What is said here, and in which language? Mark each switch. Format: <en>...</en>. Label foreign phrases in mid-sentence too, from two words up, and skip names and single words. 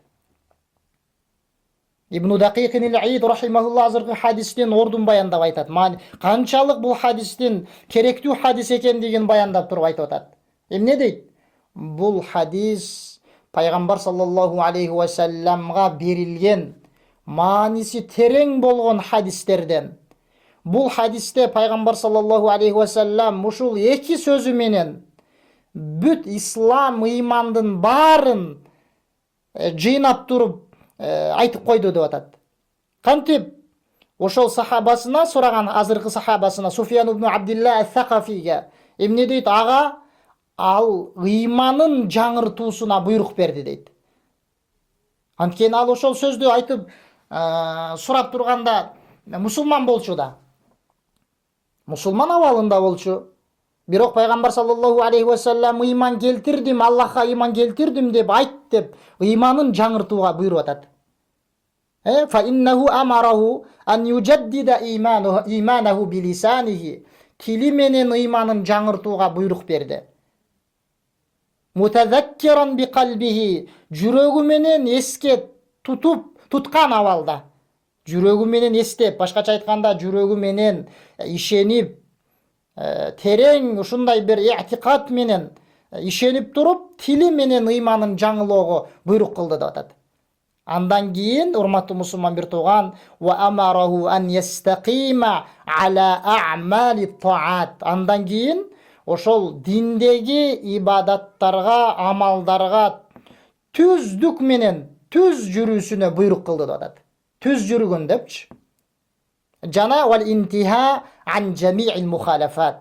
<ky>İbn Daqiqin al-Id rahimahullah азыркы хадистин ордун баяндап айтат. Канчалык бул хадистин керектүү хадис экендигин баяндап туруп айтып атат. Эмне дейт? Бул хадис пайгамбар</ky> <ar>صلى الله عليه وسلم</ar> <ky>берилген мааниси терең болгон хадистерден. Бул хадисте пайгамбар</ky> <ar>صلى الله عليه وسلم</ar> <ky>ушул эки сөзү менен бүт ислам, ыймандын баарын жыйнап туруп айтып койду деп атат. Кантип ошол сахабасына сураган, азыркы сахабасына Суфиян ибн Абдилла ас-Сакафиге эмне дейт? Ага ал ыйманын жаңыртуусуна буйрук берди дейт. Анткени ал ошол сөздү айтып сурап турганда мусулман болчу да. Мусулман абалында болчу. Бирок пайгамбар</ky> <ar>صلى الله عليه وسلم</ar> <ky>ыйман келтирдим, Аллахка ыйман келтирдим деп айт деп ыйманын жаңыртууга буйруп атат.</ky> <ar>فإنه أمره أن يجدد إيمانه بلسانه.</ar> <ky>Тили менен ыйманын жаңыртууга буйрук берди.</ky> <ar>متذكرا بقلبه.</ar> <ky>Жүрөгү менен эске туткан абалда. Жүрөгү менен эстеп, башкача айтканда жүрөгү менен ишенип, терең ушундай бир i'tiqad менен ишенип туруп, тили менен ыйманын жаңылоого буйрук кылды деп атат. Андан кийин урматтуу мусулман бир тууган</ky> <ar>وأمره أن يستقيم على أعمال الطاعات.</ar> <ky>Андан кийин ошол диндеги ибадаттарга, амалдарга түздүк менен түз жүрүүсүнө буйрук кылды деп атат. Түз жүргөн депчи.</ky> <ar>Жана والانتهاء عن جميع المخالفات.</ar>